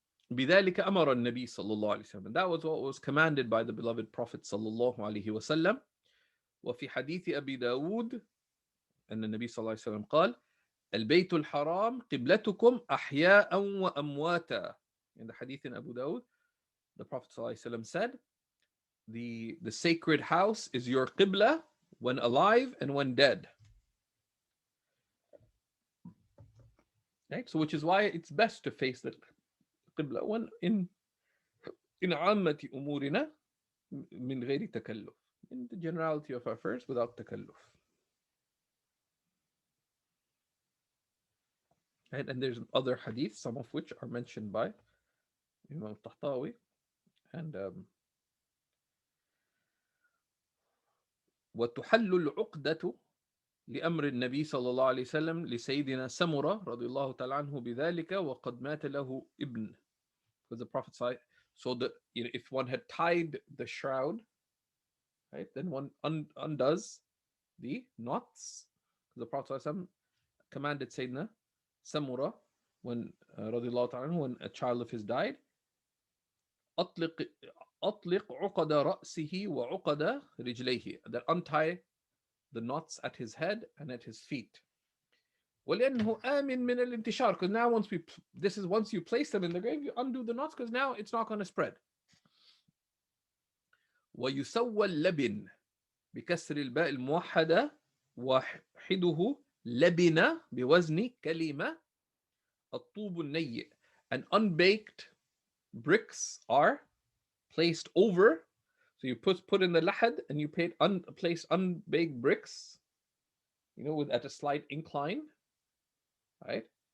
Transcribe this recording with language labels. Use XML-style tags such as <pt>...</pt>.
<ar>بذلك أمر النبي صلى الله عليه وسلم.</ar> <en>That was what was commanded by the beloved Prophet</en> <ar>صلى الله عليه وسلم. وفي حديث أبي داود أن النبي صلى الله عليه وسلم قال البيت الحرام قبلتكم أحياء وأمواتا.</ar> <en>In the hadith in Abu Dawud, the Prophet</en> <ar>صلى الله عليه وسلم</ar> <en>said, the sacred house is your qibla when alive and when dead. Right? So which is why it's best to face the qibla when in</en> <ar>عامة أمورنا من غير تكلف.</ar> <en>In the generality of affairs without takalluf. And there's other hadiths, some of which are mentioned by Imam al-Tahtawi. And</en> <ar>وتحل العقدة لأمر النبي صلى الله عليه وسلم لسيدنا سمرة رضي الله تعالى عنه بذلك وقد مات له ابن.</ar> <en>Because the Prophet said, so that if one had tied the shroud, right, then one undoes the knots. The Prophet commanded Sayyidina Samura when radiallahu ta'ala, when a child of his died,</en> <ar>أطلق عقد رأسه وعقد رجليه,</ar> <en>that untie the knots at his head and at his feet.</en> <ar>ولأنه آمن من الانتشار,</ar> <en>because now once you place them in the grave, you undo the knots because now it's not going to spread.</en> <ar>ويسوى اللبن بكسر الباء الموحدة واحده لبن بوزن كلمة الطوب النيء.</ar> <en>And unbaked bricks are placed over. So you put in the lahad and you place unbaked bricks, at a slight incline, right?</en>